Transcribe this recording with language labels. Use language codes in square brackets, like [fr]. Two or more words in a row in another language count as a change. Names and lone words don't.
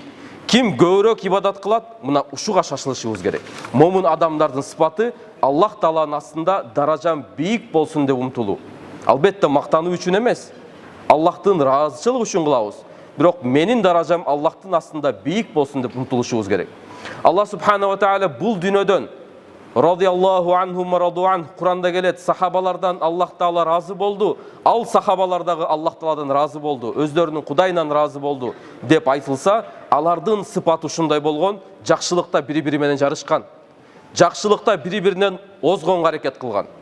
[ky] Ким көбүрөөк ибадат кылат? Мына ушуга шашылышыбыз керек. Момун адамдардын сыпаты Аллах Тааланын астында даражам бийик болсун деп умтулуу. Албетте мактануу үчүн эмес, Аллахтын ыраазычылыгы үчүн кылабыз. Бирок менин даражам Аллахтын астында бийик болсун деп умтулушубуз керек. Аллах [ar] سبحانه وتعالى [ky] бул дүйнөдөн [ar] رضي الله عنهم ورضوا عن [ky] Куранда келет, сахабалардан Аллах Таала разы болду, ал сахабалар дагы Аллах Тааладан разы болду, өздөрүнүн Кудайынан разы болду деп айтылса, алардын сыпаты ушундай болгон, жакшылыкта бири-бири менен жарышкан, жакшылыкта бири-биринен озгонго аракет кылган.